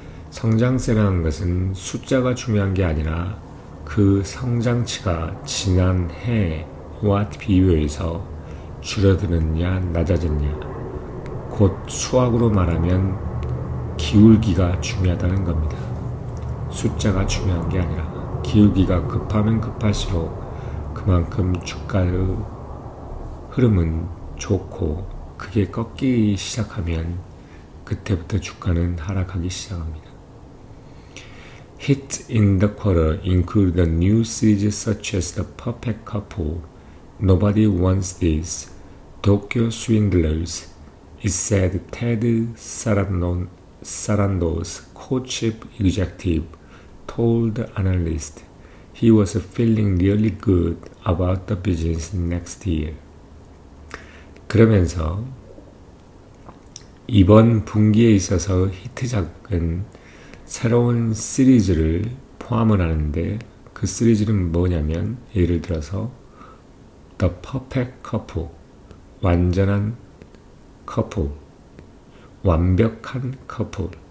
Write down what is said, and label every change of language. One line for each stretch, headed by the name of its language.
Korean: 성장세라는 것은 숫자가 중요한 게 아니라 그 성장치가 지난 해와 비교해서 줄어드느냐 낮아졌냐, 곧 수학으로 말하면 기울기가 중요하다는 겁니다. 숫자가 중요한 게 아니라 기울기가 급하면 급할수록 그만큼 주가의 흐름은 좋고 그게 꺾이기 시작하면 그때부터 주가는 하락하기 시작합니다.
English: Hits in the quarter include the new series such as The Perfect Couple, Nobody Wants This, Tokyo Swindlers. It said Ted Sarandos, co-chief executive, told analysts he was feeling really good about the business next year.
Korean: 그러면서 이번 분기에 있어서 히트작은 새로운 시리즈를 포함을 하는데 그 시리즈는 뭐냐면 예를 들어서 The Perfect Couple, 완전한 커플, 완벽한 커플.